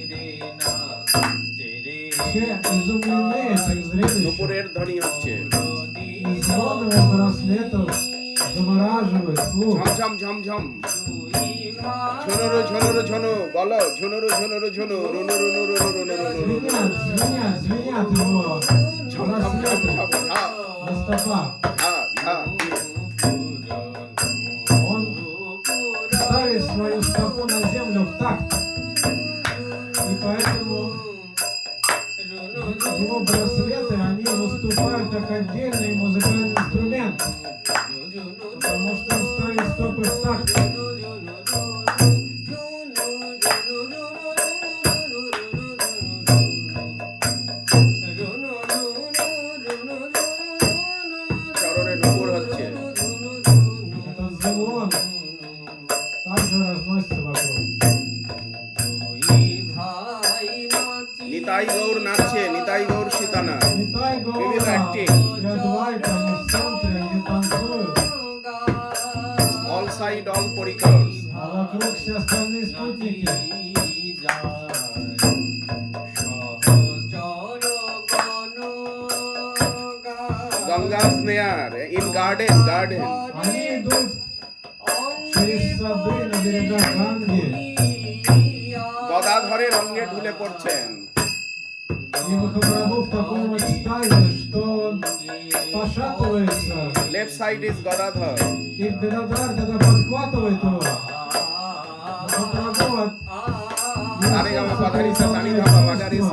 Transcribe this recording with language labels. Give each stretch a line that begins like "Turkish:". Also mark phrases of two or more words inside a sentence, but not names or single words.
Russian: Все изумлены этим зрелищем.
Bangla: নুপুরের ধ্বনি হচ্ছে.
Russian: И звон его браслетов завораживает слух.
Bangla: ঝম ঝম ঝম ঝম. ঝনরু ঝনরু ঝনু, বলো ঝনরু ঝনরু ঝনু, রুনু রুনু রুনু রুনু রুনু রুনু.
Russian: Звенят его
Bangla: ঝম ঝম ঝম
Russian: браслеты
Bangla: ঝম. হা
Russian: на стопах. হা হা. Он ставит свою стопу на землю в такт. И поэтому его браслеты, они выступают как отдельный музыкальный инструмент. Потому что он ставит стопы в такт.
Bangla: চরণে নুপুর হচ্ছে.
Russian: Этот звон также разносится вокруг.
Bangla: নিতাই গৌর নাচছে, নিতাই গৌর সীতানা.
Russian: Нитай Привет, Гаура Акти. и Адвайта, они в центре, они танцуют.
English: all side all parikars.
Russian: А вокруг все остальные спутники.
English: Gangas near in garden garden.
Russian: Они идут через сады на берегах Ганги.
Bangla: গদাধরের অঙ্গে ঢুলে পড়ছেন.
Russian: И Махапрабху в таком экстазе, что он пошатывается.
English: left side is Gadadhar.
Russian: И Гададар, когда подхватывает его, Махапрабху от Саригама падариса, саригама падариса.